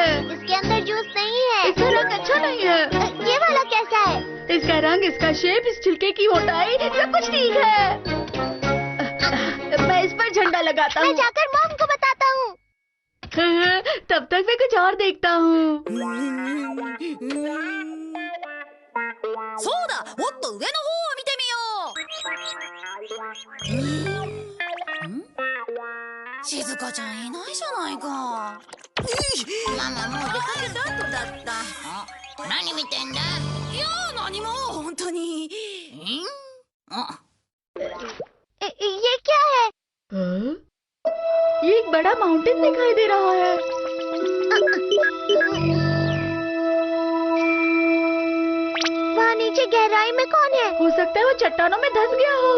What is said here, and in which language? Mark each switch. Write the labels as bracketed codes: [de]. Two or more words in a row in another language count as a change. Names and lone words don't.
[hi] इसके अंदर जूस नहीं है। इसका रंग अच्छा नहीं है। ये वाला कैसा है? इसका रंग, इसका शेप, इस छिलके की मोटाई, सब कुछ ठीक है। मैं इस पर झंडा लगाता मैं हूँ। जाकर मॉम को बताता हूँ। तब तक मैं कुछ और देखता हूँ। [ja] そうだ、もっと上の方を見てみよう。静香ちゃんいないじゃないか。ママもう出かけた後だった。何見てんだ？いや何も本当に。 [hi] ये क्या है? हाँ? ये एक बड़ा माउंटेन दिखाई दे रहा है। वहाँ नीचे गहराई में कौन है? हो सकता है वो चट्टानों में धंस गया हो।